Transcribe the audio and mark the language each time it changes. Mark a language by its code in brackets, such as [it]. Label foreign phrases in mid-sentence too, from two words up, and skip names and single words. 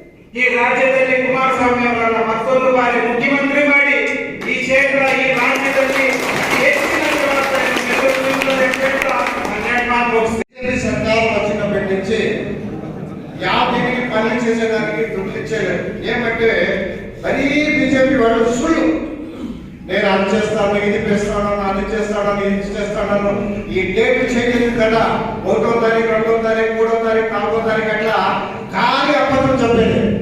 [kn] ಈ ರಾಜ್ಯದಲ್ಲಿ ಕುಮಾರಸ್ವಾಮಿ ಅವರನ್ನ ಮತ್ತೊಂದು ಬಾರಿ ಮುಖ್ಯಮಂತ್ರಿ ಮಾಡಿ ಈ ಕ್ಷೇತ್ರ ಈ ರಾಜ್ಯದಲ್ಲಿ ಹೆಚ್ಚಿನ ಜವಾಬ್ದಾರಿಯನ್ನು ನಿರ್ವಹಿಸುತ್ತದೆ ಅಂತ ಹೇಳ್ತಾ ನನ್ನ ಎರಡು ಮಾತು ಮುಗಿಸ್ತೀನಿ. [te] సర్కారు వచ్చినప్పటి నుంచి యాభైకి పనులు చేసేదానికి దుడ్లు ఇచ్చేయలేదు. ఏమంటే మరీ బీజేపీ వాళ్ళు సుళ్ళు, నేను అది చేస్తాను, ఇది చేస్తాను, అది చేస్తాను, ఇది చేస్తాను, ఈ డేట్ చేయలేదు కదా, 1వ తారీఖు, 2వ తారీఖు, 3వ తారీఖు, 4వ తారీఖు అట్లా ఖాళీ అబద్ధం చెప్పేది.